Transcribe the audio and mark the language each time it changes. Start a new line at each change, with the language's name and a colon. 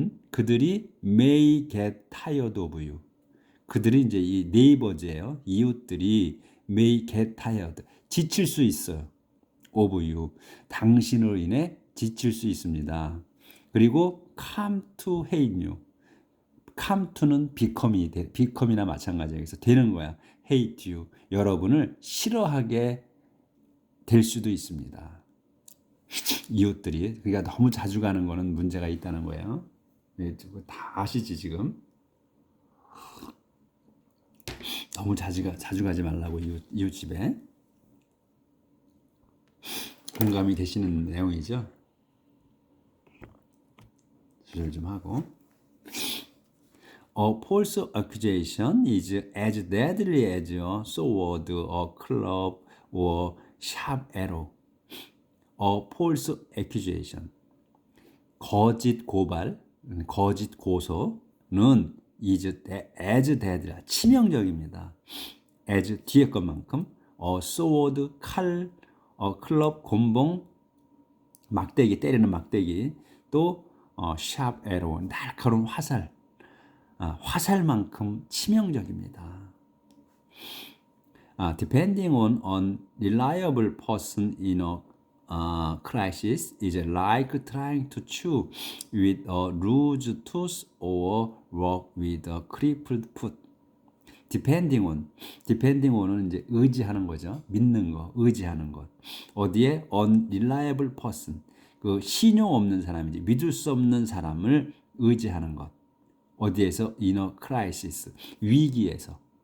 Korean: 그들이
English: may get tired of you.
Korean: 그들이 이제 이 neighbors예요. 이웃들이
English: may get tired.
Korean: 지칠 수 있어요.
English: of you.
Korean: 당신으로 인해 지칠 수 있습니다. 그리고
English: come to hate you.
Korean: come to는 become이나 마찬가지예요. 그래서 되는 거야. hate you. 여러분을 싫어하게 될 수도 있습니다. 이웃들이. 그러니까 너무 자주 가는 거는 문제가 있다는 거예요. 다 아시지 지금? 너무 자주 가지 말라고 이웃집에. 공감이 되시는 내용이죠. 조절 좀 하고.
English: A false accusation is as deadly as a sword, a club, or sharp arrow. A false accusation.
Korean: 거짓 고발, 거짓 고소는
English: is as deadly,
Korean: 치명적입니다. as 뒤에 것만큼,
English: a sword,
Korean: 칼, a club, 곤봉, 막대기, 때리는 막대기, 또 sharp arrow, 날카로운 화살, 화살만큼 치명적입니다.
English: Depending on an unreliable person in a crisis is like trying to chew with a loose tooth or walk with a crippled foot.
Korean: depending on은 이제 의지하는 거죠. 믿는 거, 의지하는 것. 어디에? unreliable person. 그 신용 없는 사람이지, 믿을 수 없는 사람을 의지하는 것. 어디에서?
English: in a crisis.
Korean: 위기에서.